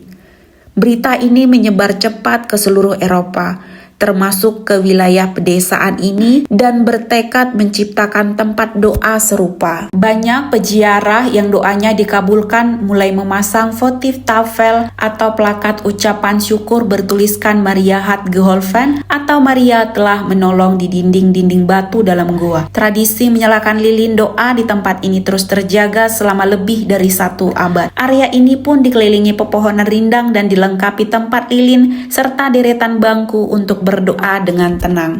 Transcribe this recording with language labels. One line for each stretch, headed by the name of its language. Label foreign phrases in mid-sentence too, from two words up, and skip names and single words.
Indonesian: Berita ini menyebar cepat ke seluruh Eropa, termasuk ke wilayah pedesaan ini, dan bertekad menciptakan tempat doa serupa. Banyak peziarah yang doanya dikabulkan mulai memasang votif tafel atau plakat ucapan syukur bertuliskan
German: Maria hat geholfen
Indonesian: atau Maria telah menolong di dinding-dinding batu dalam goa. Tradisi menyalakan lilin doa di tempat ini terus terjaga selama lebih dari 1 abad. Area ini pun dikelilingi pepohonan rindang dan dilengkapi tempat lilin serta deretan bangku untuk berdoa dengan tenang.